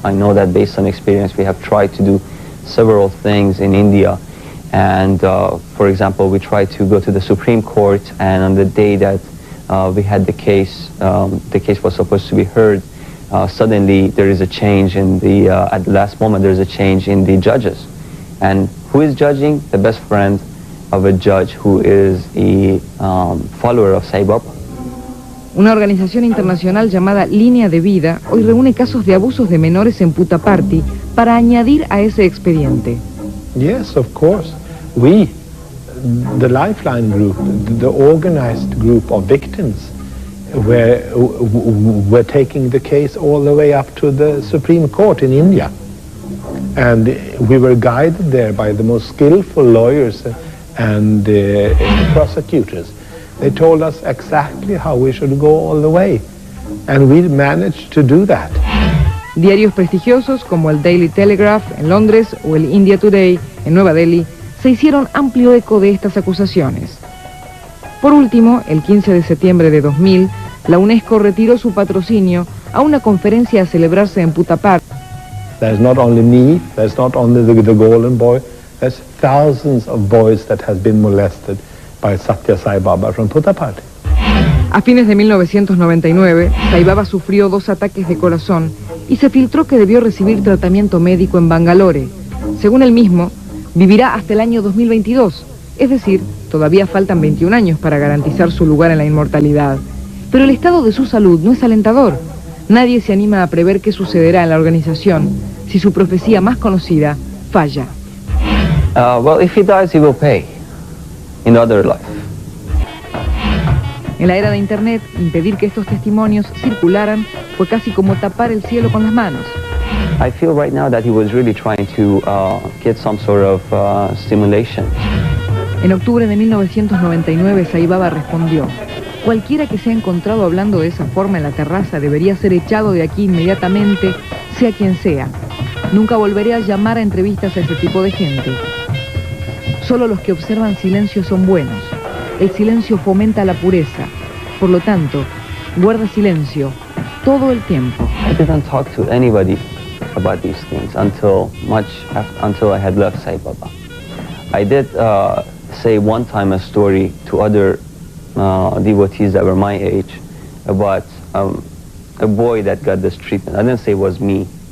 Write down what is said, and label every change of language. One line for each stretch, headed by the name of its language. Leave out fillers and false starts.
English: I know that based on experience. We have tried to do several things in India, and for example, we tried to go to the Supreme Court, and on the day that we had the case was supposed to be heard, suddenly there is a change in the, at the last moment there is a change in the judges. And who is judging? The best friend of a judge who is a follower of Sai Baba.
Spanish: Una organización internacional llamada Línea de Vida hoy reúne casos de abusos de menores en Puttaparthi para añadir a ese expediente.
English: Yes, of course. We, the Lifeline group, the organized group of victims, we're taking the case all the way up to the Supreme Court in India. And we were guided there by the most skillful lawyers and prosecutors. They told us exactly how we should go all the way, and we managed to do that.
Spanish: Diarios prestigiosos como el Daily Telegraph en Londres o el India Today en Nueva Delhi se hicieron amplio eco de estas acusaciones. Por último, el 15 de septiembre de 2000, la UNESCO retiró su patrocinio a una conferencia a celebrarse en Puttaparthi.
English: There's not only me, there's not only the golden boy, there's thousands of boys that has been molested by Sathya Sai Baba from Purified.
Spanish: A fines de 1999, Sai Baba sufrió 2 ataques de corazón y se filtró que debió recibir tratamiento médico en Bangalore. Según él mismo, vivirá hasta el año 2022, es decir, todavía faltan 21 años para garantizar su lugar en la inmortalidad. Pero el estado de su salud no es alentador. Nadie se anima a prever qué sucederá en la organización si su profecía más conocida falla.
English: Well, if he dies, he will pay in other life.
Spanish: En la era de Internet, impedir que estos testimonios circularan fue casi como tapar el cielo con las manos.
English: I feel right now that he was really trying to get some sort of stimulation.
Spanish: En octubre de 1999, Sai Baba respondió: cualquiera que sea encontrado hablando de esa forma en la terraza debería ser echado de aquí inmediatamente, sea quien sea. Nunca volveré a llamar a entrevistas a ese tipo de gente. Solo los que observan silencio son buenos. El silencio fomenta la pureza. Por lo tanto, guarda silencio todo el tiempo.
English: I didn't talk to anybody about these things until I had left Sai Baba. I did say one time a story to other devotees that were my age about a boy that got this treatment. I didn't say it was me.